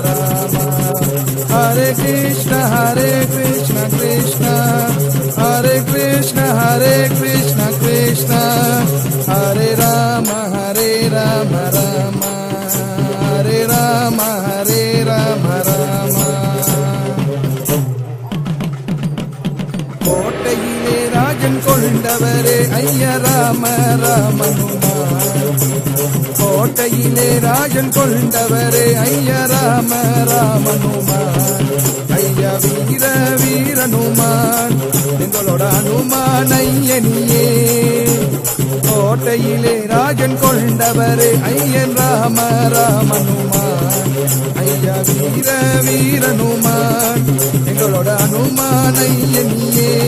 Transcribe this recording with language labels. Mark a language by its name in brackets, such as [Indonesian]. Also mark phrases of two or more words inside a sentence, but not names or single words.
[Sanskrit] Rama Hare Krishna Krishna Hare Hare Krishna Krishna Hare Rama Hare Rama Rama Hare Rama Hare Rama Rama [Tamil] கோட்டையிலே ராஜன் கொண்டவரே ஐயா ராம ராமனுமான் கோட்டையிலே ராஜன் கொண்டவரே ஐயா ராம ராமனுமான் ஐயா வீர வீரனுமான் எங்களோட அனுமான் ஐயனியே கோட்டையிலே ராஜன் கொண்டவரே ஐயன் ராம ராமனுமான் ஐயா வீர வீரனுமான் எங்களோட அனுமான் ஐயனியே